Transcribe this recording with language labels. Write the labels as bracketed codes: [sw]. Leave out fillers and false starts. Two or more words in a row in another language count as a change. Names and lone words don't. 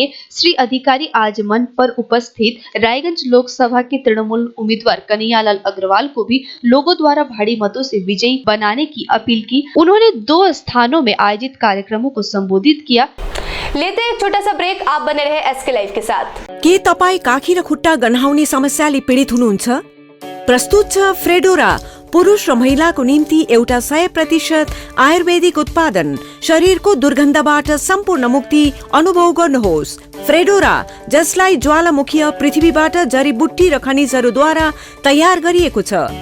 [hi] श्री अधिकारी आज मंच पर उपस्थित रायगंज लोकसभा के तृणमूल उम्मीदवार कन्हैयालाल अग्रवाल को भी लोगों द्वारा भारी मतों से विजयी बनाने की अपील की। उन्होंने 2 स्थानों में आयोजित कार्यक्रमों को संबोधित किया। लेते एक छोटा सा ब्रेक। आप बने रहे एसके लाइव के साथ। [ne] के तपाईं काखी र खुट्टा गन्हाउने समस्याले पीडित हुनुहुन्छ? प्रस्तुत छ फ्रेडोरा, पुरुष र महिलाको निम्ति एउटा 100% आयुर्वेदिक उत्पादन। शरीरको दुर्गन्धबाट सम्पूर्ण मुक्ति अनुभव गर्नुहोस्। फ्रेडोरा, जसलाई ज्वालामुखीय पृथ्वीबाट जडीबुट्टी र खनिजहरूद्वारा तयार गरिएको छ।